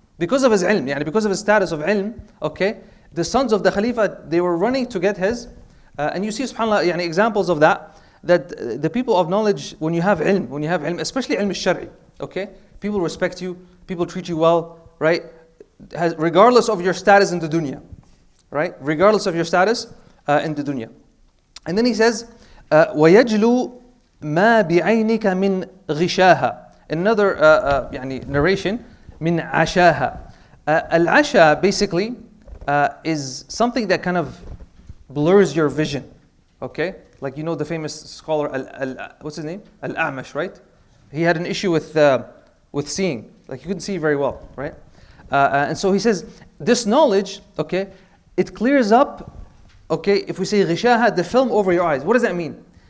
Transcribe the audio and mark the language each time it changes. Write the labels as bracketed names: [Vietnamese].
[English] Because of his ilm, يعني, because of his status of ilm, okay? The sons of the Khalifa, they were running to get his, and you see, subhanAllah, يعني, examples of that the people of knowledge, when you have ilm, especially ilm al-shari, okay? People respect you, people treat you well, right? Regardless of your status in the dunya, right? Regardless of your status in the dunya. And then he says, [Arabic] وَيَجْلُو مَا بِعَيْنِكَ مِنْ غِشَاهَا. Another يعني, narration, مِنْ عَشَاهَا. [English] Al-asha basically is something that kind of blurs your vision, okay? Like you know the famous scholar, what's his name? Al-A'mash, right? He had an issue with seeing, like you couldn't see very well, right? And so he says, this knowledge, okay, it clears up, okay, if we say ghishaha, the film over your eyes. What does that mean?